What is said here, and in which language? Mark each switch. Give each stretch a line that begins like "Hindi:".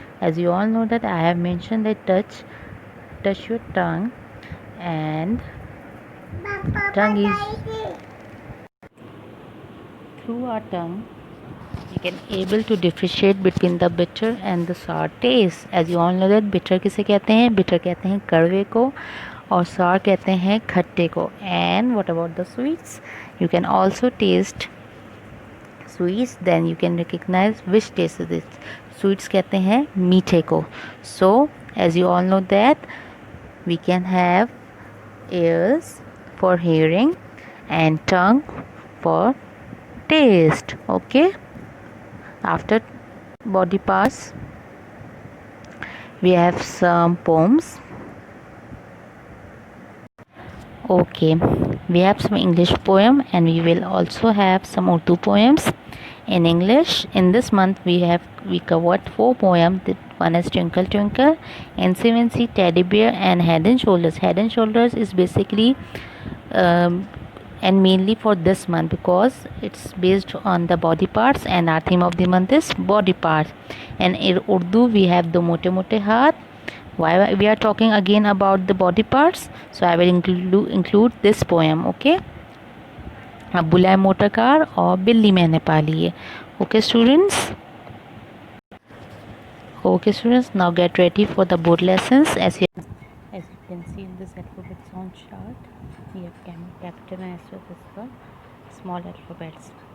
English: As you all know that I have mentioned that touch your tongue, and tongue is through our tongue you can able to differentiate between the bitter and the sour taste. As you all know that bitter
Hindi: किसे कहते हैं? Bitter कहते हैं कड़वे को, और sour कहते हैं खट्टे को.
English: And what about the sweets? You can also taste sweets, then you can recognize which taste is it.
Hindi: Sweets कहते हैं मीठे को.
English: So as you all know that we can have ears for hearing and tongue for taste. Okay, after body parts we have some poems. Okay, we have some English poem, and we will also have some Urdu poems in English. In this month we covered 4 poems. One is Twinkle Twinkle, NCNC, Teddy Bear, and Head and Shoulders. Head and Shoulders is basically and mainly for this month, because it's based on the body parts, and our theme of the month is body parts. And in Urdu we have the Mote Mote Haath. Why we are talking again about the body parts? So I will include this poem.
Hindi: Okay, अब बुलाए motor car और बिल्ली मैंने पाली है.
English: Okay students. Okay students, now get ready for the board lessons. As you can see in this alphabet sound chart, we have capital and as well as the small alphabets.